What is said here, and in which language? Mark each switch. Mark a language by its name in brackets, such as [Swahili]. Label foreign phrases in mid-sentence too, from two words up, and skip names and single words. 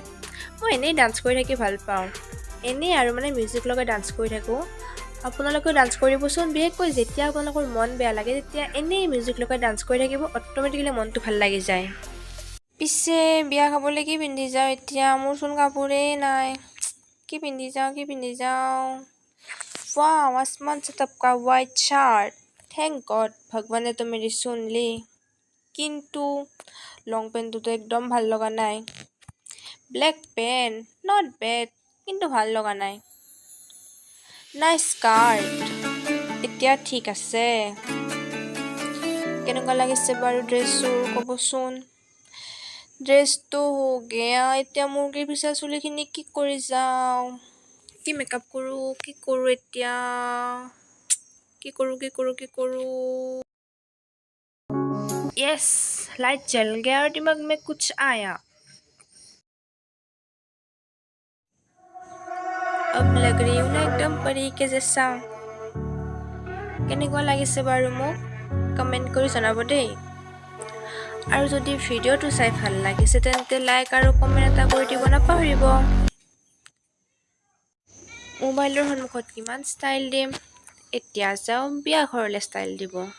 [Assamese] মই এনেই ডান্স কৰি থাকি ভাল পাওঁ, এনেই আৰু মিউজিক লগাই ডান্স কৰি থাকোঁ। আপোনালোকেও ডান্স কৰিবচোন, বিশেষকৈ যেতিয়া আপোনালোকৰ মন বেয়া লাগে তেতিয়া এনেই মিউজিক লগাই ডান্স কৰি থাকিব, অট'মেটিকেলি মনটো ভাল লাগি যায়। পিছে বিয়া খাবলৈ কি পিন্ধি যাওঁ এতিয়া? মোৰচোন কাপোৰেই নাই। কি পিন্ধি যাওঁ? [Hindi] वाह आसमान से टपका [English] white shirt, thank God [Hindi] भगवाने तो मेरी सुन ली। [Assamese] কিন্তু [English] long pantটোতো [Assamese] একদম ভাল লগা নাই। [English] black pant not bad, [Assamese] কিন্তু ভাল লগা নাই। স্কাৰ্ট এতিয়া ঠিক আছে। কেনেকুৱা লাগিছে বাৰু ড্ৰেছযোৰ ক'বচোন। ড্ৰেছটো হৈ গেয়া। এতিয়া মুৰ্গীৰ পিছা চুলিখিনি কি কৰি যাওঁ? কি মেকআপ কৰোঁ এতিয়া? কি কৰোঁ? [English] yes light [Hindi] जल गया और दिमाग में कुछ आया। अब लग रही हूँ ना एकदम परी के जैसा। [Assamese] কেনেকুৱা লাগিছে বাৰু মোক কমেণ্ট কৰি জনাব দেই। আৰু যদি ভিডিঅ'টো চাই ভাল লাগিছে তেন্তে লাইক আৰু কমেণ্ট এটা কৰি দিব নাপাহৰিব। মোবাইলৰ সন্মুখত কিমান ষ্টাইল দিম, এতিয়া যাওঁ বিয়া ঘৰলৈ ষ্টাইল দিব।